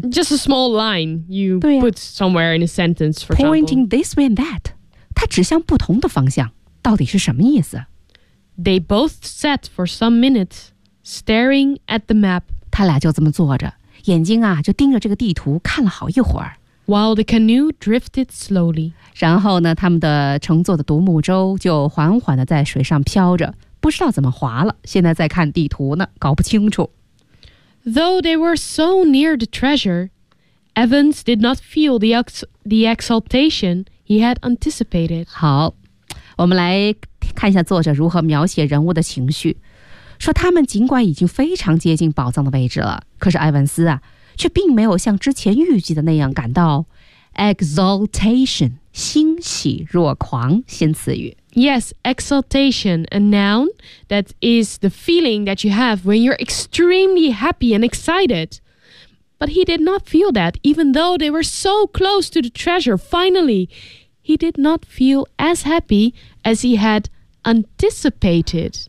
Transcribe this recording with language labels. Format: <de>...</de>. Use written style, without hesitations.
<en>just a small line you put somewhere in a sentence, for example. Pointing this way and that.</en> <zh>它指向不同的方向，到底是什么意思？</zh> <en>They both sat for some minutes, staring at the map.</en> <zh>他俩就这么坐着，眼睛啊，就盯着这个地图看了好一会儿。</zh> <en>While the canoe drifted slowly.</en> <zh>然后呢，他们的乘坐的独木舟就缓缓地在水上飘着，不知道怎么滑了，现在在看地图呢，搞不清楚。</zh> <en>Though they were so near the treasure, Evans did not feel the exaltation he had anticipated.</en> <zh>好，我们来看一下作者如何描写人物的情绪。说他们尽管已经非常接近宝藏的位置了，可是埃文斯啊，却并没有像之前预计的那样感到 exaltation, 欣喜若狂，新词语。</zh> <en>Yes, exaltation, a noun that is the feeling that you have when you're extremely happy and excited. But he did not feel that, even though they were so close to the treasure. Finally, he did not feel as happy as he had anticipated.</en>